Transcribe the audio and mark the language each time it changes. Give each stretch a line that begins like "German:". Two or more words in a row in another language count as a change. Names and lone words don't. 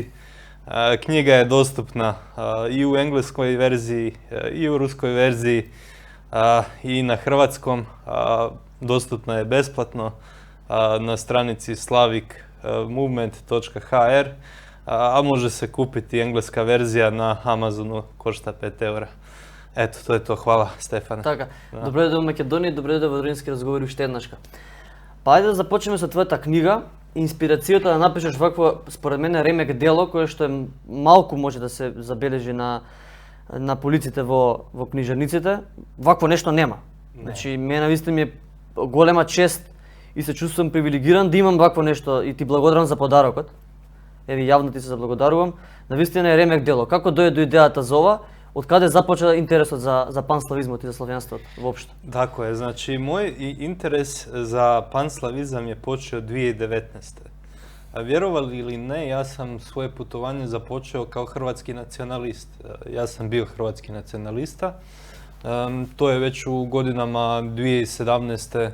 Croatian: Knjiga je dostupna i u engleskoj verziji, i u ruskoj verziji, i na hrvatskom. Dostupna je besplatno na stranici slavicmovement.hr, a može se kupiti engleska verzija na Amazonu, košta 5 eura. Eto, to je to. Hvala, Stefane.
Macedonian: Така, добре дојде во Македонија, добре дојде во Родински разговори уште еднашка. Ајде да започнеме со твојата книга. Инспирацијата да напишеш вакво, според мене, ремек дело, кое што е малку може да се забележи на полиците во книжарниците, вакво нешто нема. Значи, мене навистина ми е голема чест и се чувствувам привилегиран да имам вакво нешто и ти благодарам за подарокот. Еви, јавно ти се заблагодарувам. Навистина е ремек дело. Како дојде до идејата за ова? Од каде започна интересот за панславизмот и за славјанството воопшто?
Croatian: Tako je, znači moj interes za panslavizam je počeo 2019. A vjerovali ili ne, ja sam svoje putovanje započeo kao hrvatski nacionalist. Ja sam bio hrvatski nacionalista. To je već u godinama 2017.